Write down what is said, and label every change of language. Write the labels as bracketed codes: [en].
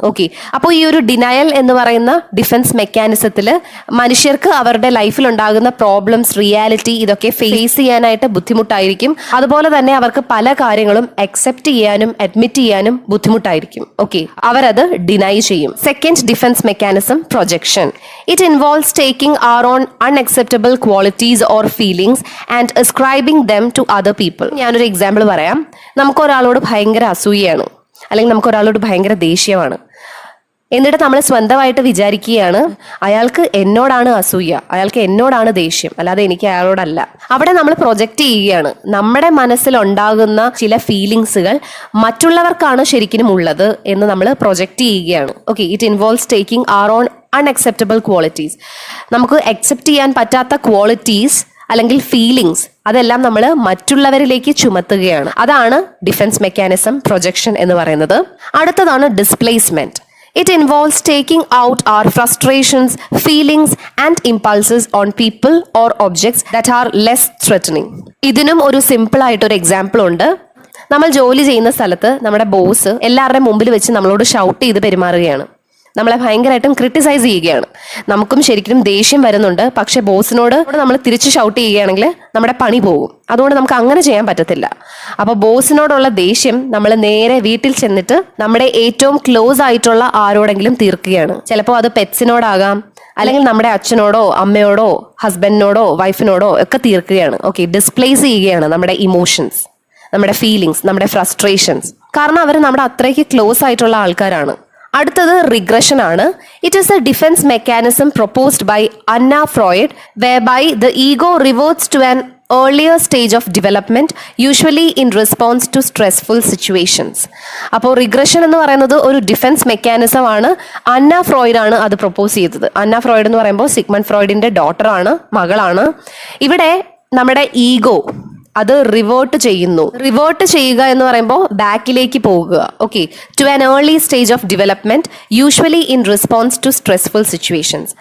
[ml] Okay, അപ്പോൾ ഈ ഒരു ഡിനയൽ എന്ന് പറയുന്ന ഡിഫൻസ് മെക്കാനിസത്തിൽ മനുഷ്യർക്ക് അവരുടെ ലൈഫിൽ ഉണ്ടാകുന്ന പ്രോബ്ലംസ്, റിയാലിറ്റി ഇതൊക്കെ ഫേസ് ചെയ്യാനായിട്ട് ബുദ്ധിമുട്ടായിരിക്കും. അതുപോലെ തന്നെ അവർക്ക് പല കാര്യങ്ങളും അക്സെപ്റ്റ് ചെയ്യാനും അഡ്മിറ്റ് ചെയ്യാനും ബുദ്ധിമുട്ടായിരിക്കും. ഓക്കെ, അവരത് ഡിനൈ ചെയ്യും. Second defence mechanism, projection. [en] It involves taking our own unacceptable qualities or feelings and ascribing them to other people. [ml] ഞാനൊരു എക്സാമ്പിൾ പറയാം. നമുക്കൊരാളോട് ഭയങ്കര അസൂയയാണ്, അല്ലെങ്കിൽ നമുക്കൊരാളോട് ഭയങ്കര ദേഷ്യമാണ്. എന്നിട്ട് നമ്മൾ സ്വന്തമായിട്ട് വിചാരിക്കുകയാണ്, അയാൾക്ക് എന്നോടാണ് അസൂയ, അയാൾക്ക് എന്നോടാണ് ദേഷ്യം, അല്ലാതെ എനിക്ക് അയാളോടല്ല. അവിടെ നമ്മൾ പ്രൊജക്റ്റ് ചെയ്യുകയാണ്. നമ്മുടെ മനസ്സിലുണ്ടാകുന്ന ചില ഫീലിങ്സുകൾ മറ്റുള്ളവർക്കാണ് ശരിക്കും ഉള്ളത് എന്ന് നമ്മൾ പ്രൊജക്റ്റ് ചെയ്യുകയാണ്. [en] Okay, it involves taking our own unacceptable qualities. [ml] നമുക്ക് അക്സെപ്റ്റ് ചെയ്യാൻ പറ്റാത്ത ക്വാളിറ്റീസ് അല്ലെങ്കിൽ ഫീലിങ്സ് അതെല്ലാം നമ്മൾ മറ്റുള്ളവരിലേക്ക് ചുമത്തുകയാണ്. അതാണ് ഡിഫൻസ് മെക്കാനിസം, പ്രൊജക്ഷൻ എന്ന് പറയുന്നത്. അടുത്തതാണ് displacement. [en] It involves taking out our frustrations, feelings and impulses on people or objects that are less threatening. [ml] ഇതിനും ഒരു സിമ്പിൾ ആയിട്ടൊരു എക്സാമ്പിൾ ഉണ്ട്. നമ്മൾ ജോലി ചെയ്യുന്ന സ്ഥലത്ത് നമ്മുടെ ബോസ് എല്ലാവരുടെയും മുമ്പിൽ വെച്ച് നമ്മളോട് ഷൗട്ട് ചെയ്ത് പെരുമാറുകയാണ്. നമ്മളെ ഭയങ്കരമായിട്ടും ക്രിട്ടിസൈസ് ചെയ്യുകയാണ്. നമുക്കും ശരിക്കും ദേഷ്യം വരുന്നുണ്ട്. പക്ഷെ ബോസിനോട് നമ്മൾ തിരിച്ച് ഷൗട്ട് ചെയ്യുകയാണെങ്കിൽ നമ്മുടെ പണി പോകും. അതുകൊണ്ട് നമുക്ക് അങ്ങനെ ചെയ്യാൻ പറ്റത്തില്ല. അപ്പോൾ ബോസിനോടുള്ള ദേഷ്യം നമ്മൾ നേരെ വീട്ടിൽ ചെന്നിട്ട് നമ്മുടെ ഏറ്റവും ക്ലോസ് ആയിട്ടുള്ള ആരോടെങ്കിലും തീർക്കുകയാണ്. ചിലപ്പോൾ അത് പെറ്റ്സിനോടാകാം, അല്ലെങ്കിൽ നമ്മുടെ അച്ഛനോടോ അമ്മയോടോ ഹസ്ബൻഡിനോടോ വൈഫിനോടോ ഒക്കെ തീർക്കുകയാണ്. ഓക്കെ, ഡിസ്പ്ലേസ് ചെയ്യുകയാണ് നമ്മുടെ ഇമോഷൻസ്, നമ്മുടെ ഫീലിങ്സ്, നമ്മുടെ ഫ്രസ്ട്രേഷൻസ്. കാരണം അവർ നമ്മുടെ അത്രയ്ക്ക് ക്ലോസ് ആയിട്ടുള്ള ആൾക്കാരാണ്. അടുത്തത് റിഗ്രഷൻ ആണ്. [en] It is a defence mechanism proposed by Anna Freud whereby the ego reverts to an earlier stage of development, usually in response to stressful situations. [ml] അപ്പോൾ റിഗ്രഷൻ എന്ന് പറയുന്നത് ഒരു ഡിഫെൻസ് മെക്കാനിസം ആണ്. അന്ന ഫ്രോയിഡ് ആണ് അത് പ്രൊപ്പോസ് ചെയ്തത്. അന്ന Freud എന്ന് പറയുമ്പോൾ സിഗ്മണ്ട് ഫ്രോയിഡിന്റെ ഡോട്ടറാണ്, മകളാണ്. ഇവിടെ നമ്മുടെ ഈഗോ അത് റിവേർട്ട് ചെയ്യുന്നു. റിവേർട്ട് ചെയ്യുക എന്ന് പറയുമ്പോൾ ബാക്കിലേക്ക് പോകുക. [en] Okay, to an early stage of development, usually in response to stressful situations.